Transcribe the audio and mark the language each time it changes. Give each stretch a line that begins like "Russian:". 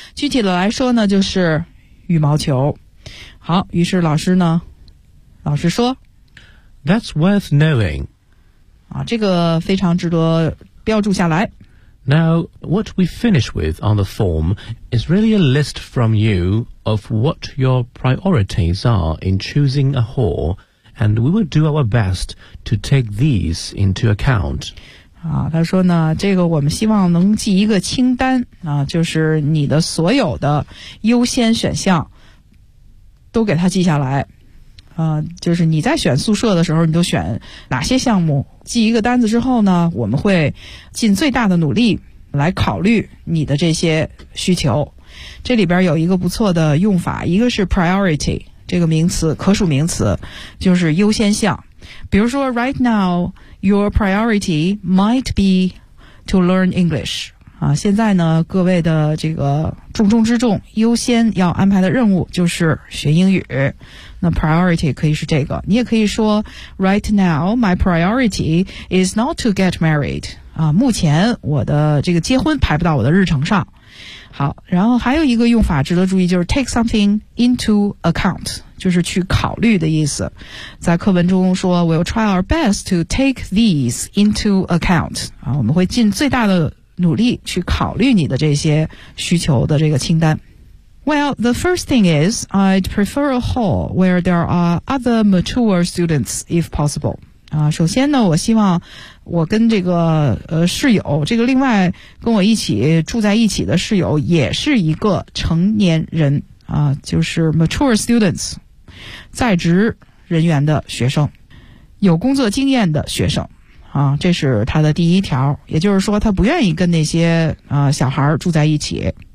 Chinese: 具体的来说呢，就是羽毛球。好，于是老师呢，老师说
English: ，That's worth knowing.
Chinese: 啊，这个非常值得标注下来。
English: Now, what we finish with on the form is really a list from you of what your priorities are in choosing a hall. And we will do our best to take these into account.
Chinese: 啊，他说呢，这个我们希望能记一个清单啊，就是你的所有的优先选项都给他记下来。啊，就是你在选宿舍的时候，你都选哪些项目？记一个单子之后呢，我们会尽最大的努力来考虑你的这些需求。这里边有一个不错的用法，一个是 priority。这个名词可数名词就是优先项比如说
English: right now, your priority might be to learn English.
Chinese: 啊，现在呢，各位的这个重中之重，优先要安排的任务就是学英语。那
English: priority
Chinese: 可以是这个，你也可以说
English: right now, my priority is not to get married.
Chinese: 啊，目前我的这个结婚排不到我的日程上。好，然后还有一个用法值得注意，就是
English: take something into account,
Chinese: 就是去考虑的意思。在课文中说
English: we'll try our best to take these into account,
Chinese: 啊，我们会尽最大的努力去考虑你的这些需求的这个清单。
English: Well, the first thing is, I'd prefer a hall where there are other mature students if possible.
Chinese: 啊，首先呢，我希望我跟这个室友，这个另外跟我一起住在一起的室友也是一个成年人啊，就是
English: mature students,
Chinese: 在职人员的学生，有工作经验的学生啊，这是他的第一条，也就是说他不愿意跟那些小孩住在一起。